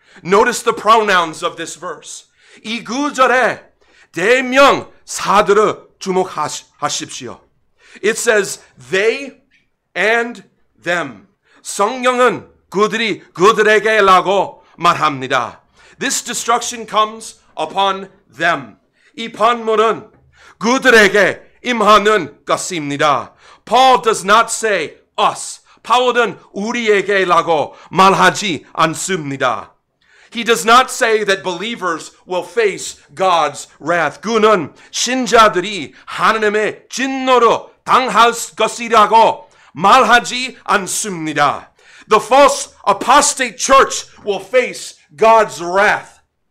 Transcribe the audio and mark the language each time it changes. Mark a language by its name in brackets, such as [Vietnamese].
[English] Notice the pronouns of this verse. [Korean] 이 구절에 대명사들을 주목하십시오. [English] It says they and them. [Korean] 성경은 그들에게라고 말합니다. [English] This destruction comes upon them. [Korean] 이 판물은 그들에게 임하는 것입니다. [English] Paul does not say us. [Korean] 바울은 우리에게라고 말하지 않습니다. [English] He does not say that believers will face God's wrath. [Korean] 그는 신자들이 하나님의 진노로 당할 것이라고 말하지 않습니다. [English] The false apostate church will face God's wrath.